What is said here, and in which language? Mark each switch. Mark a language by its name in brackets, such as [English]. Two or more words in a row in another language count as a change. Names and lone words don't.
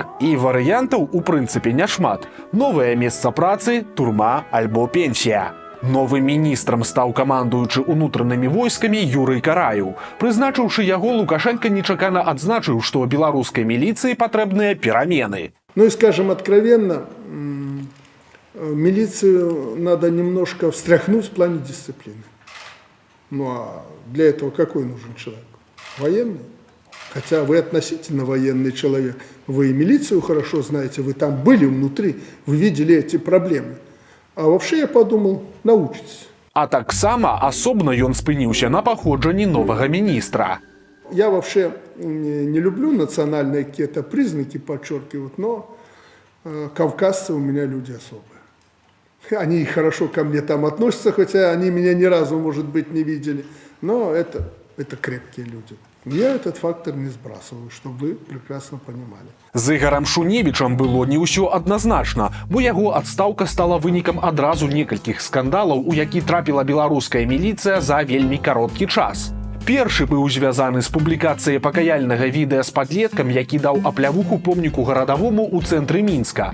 [Belarusian] І варыянтаў у прынцыпе няшмат. Новае месца працы, турма альбо пенсія. Новым міністрам стаў камандуючы ўнутранымі войскамі Юрый Караеў. Прызначыўшы яго, Лукашенко нечакана адзначыў, што беларускай міліцыі патрэбныя перамены. [Russian] Ну и скажем откровенно, милицию надо немножко встряхнуть в плане дисциплины. Ну а для этого какой нужен человек? Военный? Хотя вы относительно военный человек. Вы и милицию хорошо знаете, вы там были внутри, вы видели эти проблемы. А вообще я подумал, научитесь. [Belarusian] А таксама асобна ён спыніўся на паходжанні новага міністра. [Russian] Я вообще не люблю национальные какие-то признаки подчеркивать, но кавказцы у меня люди особые. Они хорошо ко мне там относятся, хотя они меня ни разу, может быть, не видели. Но это крепкие люди. Я этот фактор не сбрасываю, чтобы вы прекрасно понимали. [Belarusian] З Ігарам Шуневічам было не ўсё адназначна, бо яго адстаўка стала вынікам адразу некалькіх скандалаў, у які трапіла беларуская міліцыя за вельмі кароткі час. Першы быў звязаны з публікацыяй пакаяльнага відэа з падлеткам, які даў аплявуху помніку гарадавому ў цэнтры Мінска.